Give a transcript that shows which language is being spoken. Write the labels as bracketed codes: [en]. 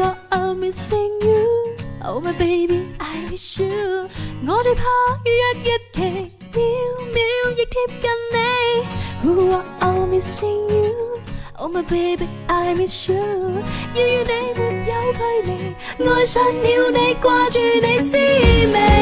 [en] I'm missing you, oh my baby, I miss you。 [yue] 我最怕約期，秒秒亦貼近你。 [en] I'm missing you, oh my baby, I miss you。 [yue] 要與你沒有距離，愛上了你，掛住你滋味。